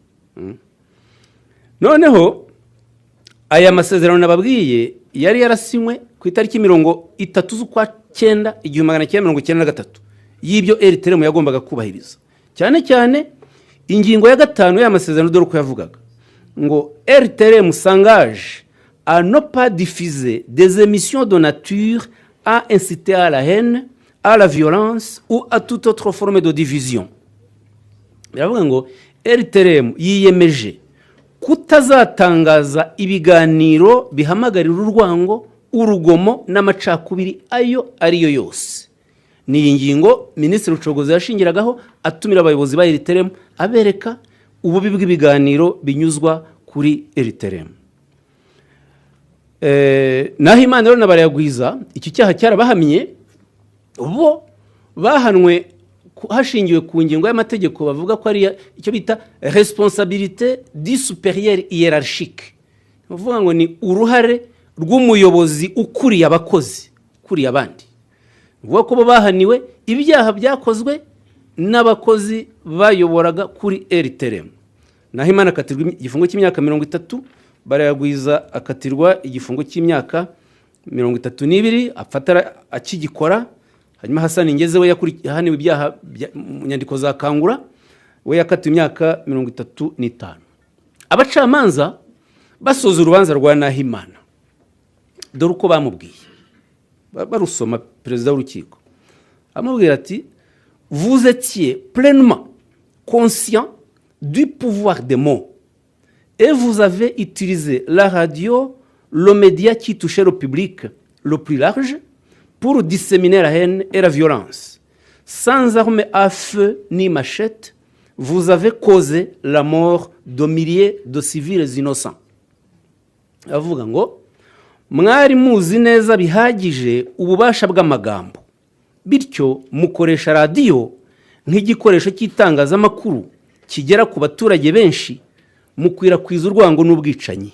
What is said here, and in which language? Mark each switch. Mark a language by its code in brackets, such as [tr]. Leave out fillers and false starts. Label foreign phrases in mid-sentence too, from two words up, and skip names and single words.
[rw] Noneho aya masezerano nababwiye yari yarasinywe ku itariki 30 z'ukwa 9 1993. y'ibyo RTRM yagombaga kubahiriza, cyane cyane ingingo ya 5 y'amasezerano dore ko yavugaga ngo RTRM [fr] s'engage à ne pas diffuser des émissions de nature à inciter à la haine, à la violence ou à toute autre forme de division. [rw] Biravuga ngo RTRM yiyemeje kutazatangaza ibiganiro bihamagarira urwango, urugomo n'amacakubiri ayo ariyo yose. Ni ingingo Minisitiri Rucogoza yashingiragaho atumira abayobozi ba RTRM abereka ububi bw'ibiganiro binyuzwa kuri RTRM. Nahimana rero nabarayagwiza iki cyaha cyarabahamye, bo bahanwe hashingiwe ku ngingo y'amategeko bavuga ko ari icyo bita [fr] responsabilité du supérieur hiérarchique. [rw] Bavuga ngo ni uruhare rw'umuyobozi ukuriye abakozi, ukuriye abandi. Bavuga ko bo bahaniwe ibyaha byakozwe n'abakozi bayoboraga kuri RTRM. Nahimana akatirwa igifungo cy'imyaka 30, barayagwiza akatirwa igifungo cy'imyaka 32 afatara akigikora. Hanyuma Hassan Ngeze we yahaniwe ibyaha mu nyandiko za Kangura, we yakatiwe imyaka 35. Abacamanza basoza urubanza rwa Nahimana dore uko bamubwiye, barusoma perezida w'urukiko amubwira ati [fr] vous étiez pleinement conscient du pouvoir des mots et vous avez utilisé la radio, le média qui touchait le public le plus large pour disséminer la haine et la violence. Sans armes à feu ni machette, vous avez causé la mort de milliers de civils innocents. [rw] Avuga ngo mwari muzi neza bihagije ububasha bw'amagambo, bityo mukoresha radio nk'igikoresho cy'itangazamakuru kigera ku baturage benshi, mukwirakwiza urwango n'ubwicanyi.